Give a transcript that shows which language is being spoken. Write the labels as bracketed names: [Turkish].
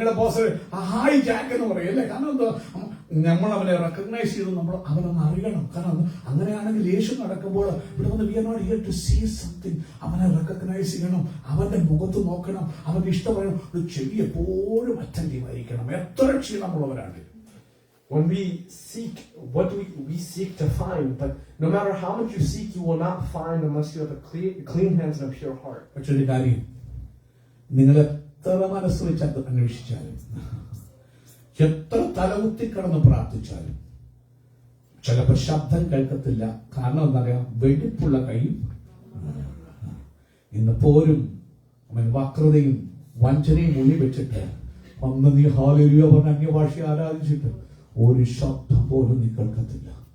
[Malayalam] നിങ്ങളുടെ boss hi Jack എന്ന് പറയും അല്ലേ? കാരണം എന്താ, നമ്മൾ അവനെ റെക്കഗ്നൈസ് ചെയ്ത് നമ്മൾ അവനൊന്ന് അറിയണം. കാരണം അങ്ങനെയാണെങ്കിൽ യേശു നടക്കുമ്പോൾ ഇവിടെ വന്ന് [English] We are not here to see something. [Malayalam] അവനെ റെക്കഗ്നൈസ് ചെയ്യണം, അവന്റെ മുഖത്ത് നോക്കണം, അവന്റെ ഇഷ്ടം പറയണം. ഒരു ചെവി എപ്പോഴും അറ്റൻറ്റീവ് ആയിരിക്കണം, എത്ര ക്ഷീണമുള്ളവരാണ്. [English] When we seek, what do we seek to find? But no matter how much you seek, you will not find unless you have a clean hands and a pure heart. [Malayalam] പക്ഷെ ഒരു കാര്യം, നിങ്ങൾ എത്ര മനസ്സ് വെച്ച് അന്വേഷിച്ചാലും, എത്ര തലകുത്തി കടന്ന് പ്രാർത്ഥിച്ചാലും ചിലപ്പോൾ ശബ്ദം കേൾക്കത്തില്ല. കാരണം എന്താ പറയാ, വെടിപ്പുള്ള കൈയും. ഇന്ന് പോരും അവൻ വക്രതയും വഞ്ചനയും ഉള്ളി വെച്ചിട്ട് വന്ന് നീ ഹല്ലേലൂയ പറഞ്ഞ അന്യഭാഷ ആരാധിച്ചിട്ട് ഒരു ശബ്ദം പോലും നീ കേൾക്കത്തില്ല.